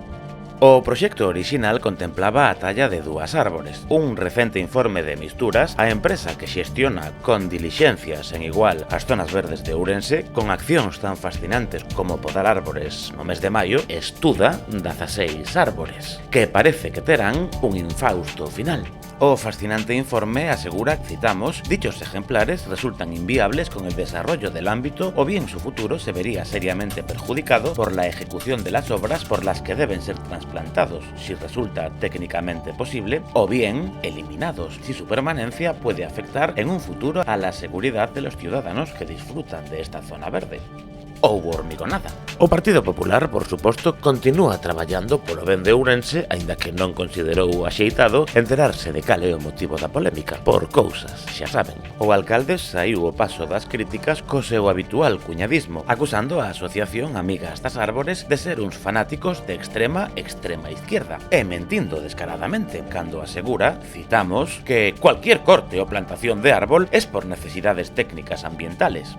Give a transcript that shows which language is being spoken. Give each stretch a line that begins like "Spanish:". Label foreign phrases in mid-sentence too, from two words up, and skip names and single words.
Galician: O proxecto orixinal contemplaba a talla de 2 árbores. Un recente informe de Misturas, a empresa que xestiona con dilixencias en igual as zonas verdes de Ourense, con accións tan fascinantes como podar árbores no mes de maio, estuda 16 árbores, que parece que terán un infausto final. O fascinante informe asegura, citamos,
Spanish: dichos ejemplares resultan inviables con el desarrollo del ámbito o bien su futuro se vería seriamente perjudicado por la ejecución de las obras por las que deben ser trasplantados, si resulta técnicamente posible, o bien eliminados, si su permanencia puede afectar en un futuro a la seguridad de los ciudadanos que disfrutan de esta zona verde.
Galician: Houbo hormigonada. O Partido Popular, por suposto, continúa traballando polo ben de Ourense, aínda que non considerou axeitado enterarse de cal é o motivo da polémica. Por cousas, xa saben. O alcalde saiu ao paso das críticas co seu habitual cuñadismo, acusando a Asociación Amigas das Árbores de ser uns fanáticos de
Spanish: extrema izquierda,
Galician: e mentindo descaradamente, cando asegura, citamos, que
Spanish: cualquier corte
Galician: ou plantación de
Spanish: árbol es por necesidades técnicas ambientales.